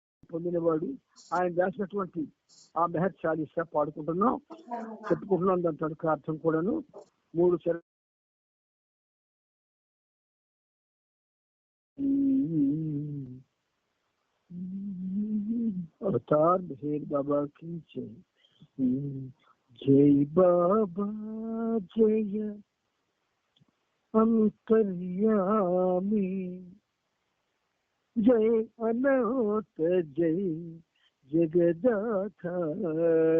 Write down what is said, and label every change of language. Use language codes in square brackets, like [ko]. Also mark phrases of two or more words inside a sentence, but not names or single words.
[te] పొందినవాడు. ఆయన రాసినటువంటి ఆ మెహర్ చాలీసా పాడుకుంటున్నాం, చెప్పుకుంటున్నాం. దాని తనకు అర్థం కూడాను 3 చరణాలు. [hi] अवतार मेहर बाबा की जय। जय बाबा जय अंतर्यामी, जय अनंत जय जगदाधार।